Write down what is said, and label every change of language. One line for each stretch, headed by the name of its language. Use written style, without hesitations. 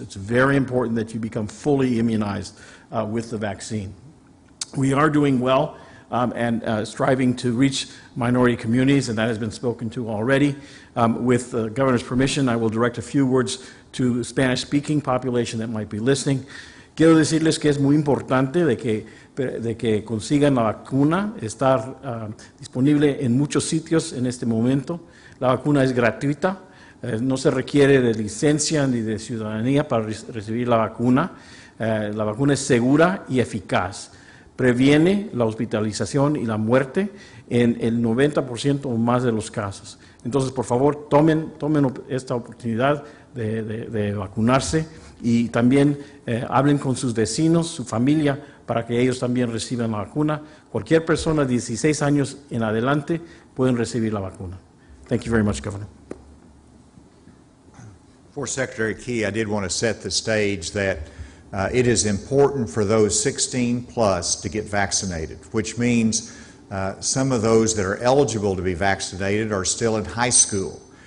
English: It's very important that you become fully immunized with the vaccine. We are doing well and striving to reach minority communities, and that has been spoken to already. With the Governor's permission, I will direct a few words to the Spanish-speaking population that might be listening.
Spanish: Quiero decirles que es muy importante de que consigan la vacuna. Está disponible en muchos sitios en este momento. La vacuna es gratuita. No se requiere de licencia ni de ciudadanía para recibir la vacuna. La vacuna es segura y eficaz. Previene la hospitalización y la muerte en el 90% o más de los casos. Entonces, por favor, tomen esta oportunidad de vacunarse y también hablen con sus vecinos, su familia, para que ellos también reciban la vacuna. Cualquier persona de 16 años en adelante pueden recibir la vacuna.
English: Thank you very much, Governor. For Secretary Key, I did want to set the stage that it is important for those 16 plus to get vaccinated, which means some of those that are eligible to be vaccinated are still in high school.